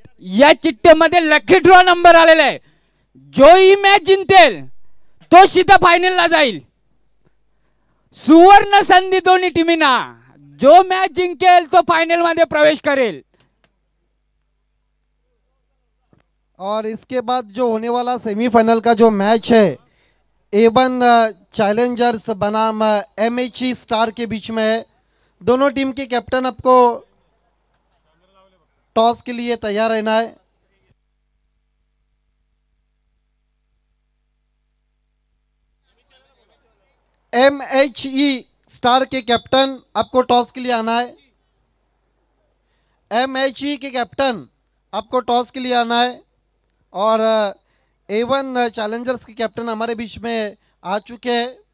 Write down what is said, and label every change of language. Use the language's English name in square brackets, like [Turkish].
[Marathi] या चिट्टेमध्ये lucky draw number आलेला आहे. जो ही मॅच जिंकेल तो सीधा फायनलला जाईल. सुवर्ण संधी दोन्ही टीमींना. जो मॅच जिंकेल तो फायनल मध्ये प्रवेश करेल. [Hindi] और इसके बाद जो होने वाला सेमीफाइनल का जो मैच है A1 चैलेंजर्स बनाम MHE स्टार के बीच में है. दोनों टीम के कैप्टन आपको टॉस के लिए तैयार रहना है. MHE स्टार के कैप्टन आपको टॉस के लिए आना है. MHE के कैप्टन आपको टॉस के लिए आना है. और A1 चैलेंजर्स के कैप्टन हमारे बीच में आ चुके हैं.